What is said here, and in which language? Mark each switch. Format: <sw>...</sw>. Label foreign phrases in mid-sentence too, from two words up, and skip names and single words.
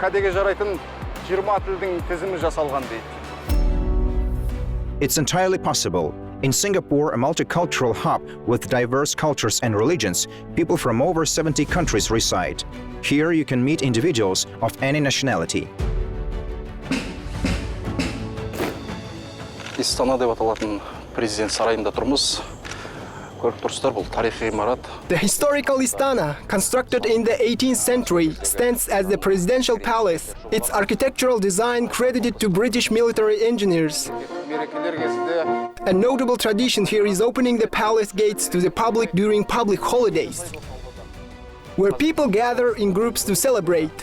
<en>It's entirely possible. In Singapore, a multicultural hub with diverse cultures and religions, people from over 70 countries reside. Here you can meet individuals of any nationality.</en> <kk>Astana деп аталатын президент сарайында тұрмыз. Көріп тұрсыздар, бұл тарихи ғимарат.</kk> <en>The historical Astana, constructed in the 18th century, stands as the presidential palace. Its architectural design credited to British military engineers. A notable tradition here is opening the palace gates to the public during public holidays, where people gather in groups to celebrate.</en>